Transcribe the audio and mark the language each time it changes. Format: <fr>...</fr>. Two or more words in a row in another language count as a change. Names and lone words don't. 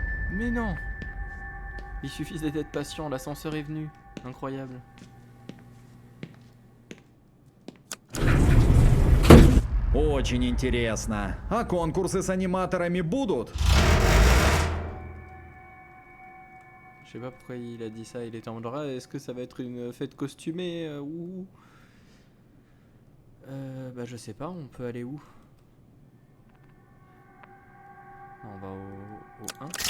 <fr>Mais non. Il suffisait d'être patient, l'ascenseur est venu. Incroyable.</fr> <ru>Очень интересно. А конкурсы с аниматорами будут?</ru> <fr>Je sais pas pourquoi il a dit ça, il était en genre, ah, est-ce que ça va être une fête costumée ou... Bah je sais pas, on peut aller où? On va au 1.</fr>